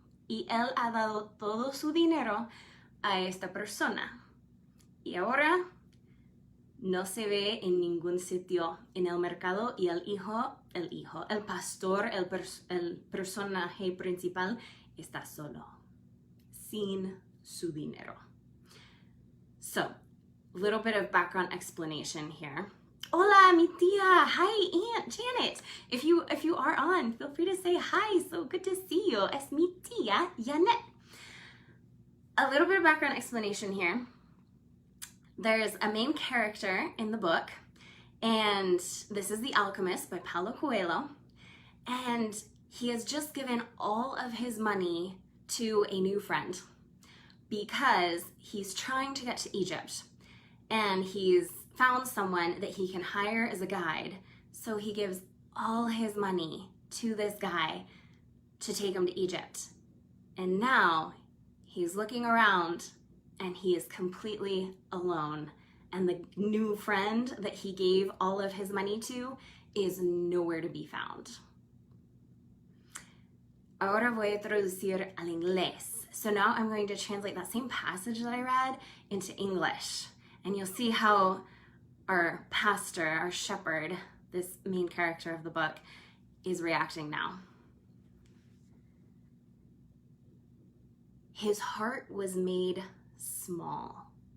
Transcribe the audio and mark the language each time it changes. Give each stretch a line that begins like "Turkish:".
Spanish: Y él ha dado todo su dinero a esta persona. Y ahora no se ve en ningún sitio en el mercado y el pastor, el personaje principal está solo, sin su dinero.
English: So, a little bit of background explanation here.
Spanish: Hola, mi tía.
English: Hi, Aunt Janet. If you are on, feel free to say hi. So good to see you.
Spanish: Es mi tía Janet.
English: A little bit of background explanation here. There's a main character in the book, and this is The Alchemist by Paulo Coelho, and he has just given all of his money to a new friend because he's trying to get to Egypt, and he's found someone that he can hire as a guide, so he gives all his money to this guy to take him to Egypt. And now he's looking around and he is completely alone. And the new friend that he gave all of his money to is nowhere to be found.
Spanish: Ahora voy a traducir al inglés.
English: So now I'm going to translate that same passage that I read into English. And you'll see how our pastor, our shepherd, this main character of the book, is reacting now. His heart was made small.